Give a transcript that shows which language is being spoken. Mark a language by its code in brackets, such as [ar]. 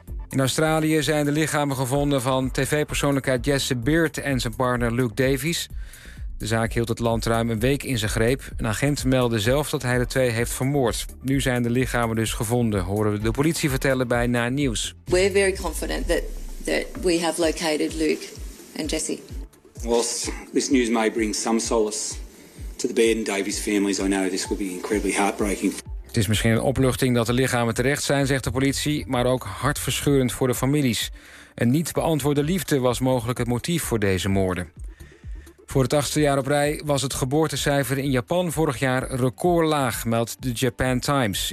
[nl] In Australië zijn de lichamen gevonden van tv-persoonlijkheid Jesse Beard en zijn partner Luke Davies. De zaak hield het land ruim een week in zijn greep. Een agent meldde zelf dat hij de twee heeft vermoord. Nu zijn de lichamen dus gevonden, horen we de politie vertellen bij Nine News. [en] We're very confident that we have located Luke and Jesse. Whilst this news may bring some solace to the Beard and Davies families, I know this will be incredibly heartbreaking. [nl] Het is misschien een opluchting dat de lichamen terecht zijn, zegt de politie, maar ook hartverscheurend voor de families. Een niet beantwoorde liefde was mogelijk het motief voor deze moorden. Voor het 8e jaar op rij was het geboortecijfer in Japan vorig jaar recordlaag, meldt de Japan Times.